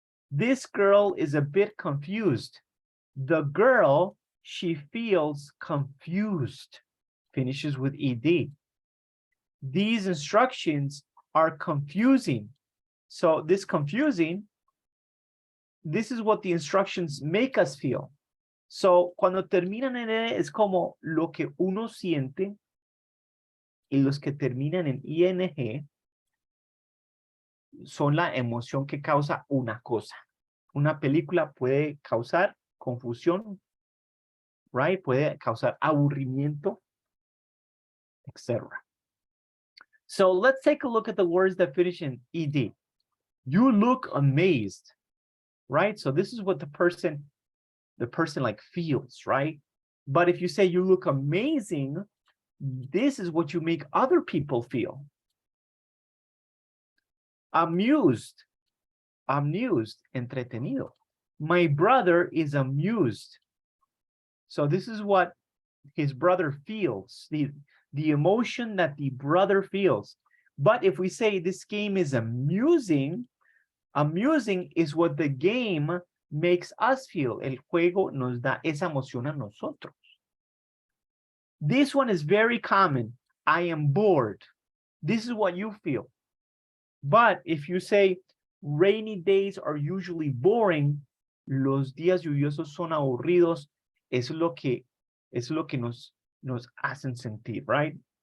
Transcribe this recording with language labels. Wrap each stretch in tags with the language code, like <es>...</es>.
<en>This girl is a bit confused. The girl, she feels confused. Finishes with ed. These instructions are confusing. So this confusing, this is what the instructions make us feel.</en> <es>So cuando terminan en E es como lo que uno siente, y los que terminan en ing son la emoción que causa una cosa. Una película puede causar confusión, right? Puede causar aburrimiento, etc.</es> <en>So let's take a look at the words that finish in ed. You look amazed, right? So this is what the person like feels, right? But if you say you look amazing, this is what you make other people feel. Amused, entretenido. My brother is amused. So this is what his brother feels, the emotion that the brother feels. But if we say this game is amusing, amusing is what the game makes us feel.</en> <es>El juego nos da esa emoción a nosotros.</es> <en>This one is very common. I am bored. This is what you feel. But if you say rainy days are usually boring,</en> <es>los días lluviosos son aburridos, es lo que nos hacen sentir, right?</es>